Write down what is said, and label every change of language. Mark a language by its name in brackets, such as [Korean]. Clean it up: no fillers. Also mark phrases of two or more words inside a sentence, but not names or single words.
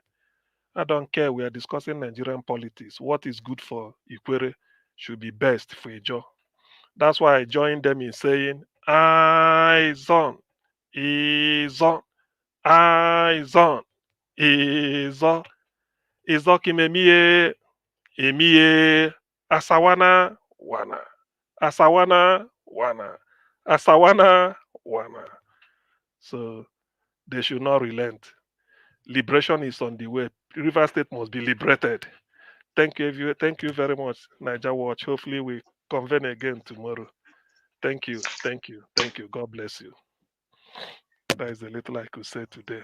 [English] I don't care. We are discussing Nigerian politics. What is good for Ikwere should be best for Ijo. That's why I joined them in saying, eyes on, is on, eyes on, is on, kimemie, emie, asawana, wana, asawana, wana, asawana, wana. So they should not relent. Liberation is on the way. River State must be liberated. Thank you very much, Niger Watch. Hopefully we convene again tomorrow. Thank you. God bless you. That is the little I could say today.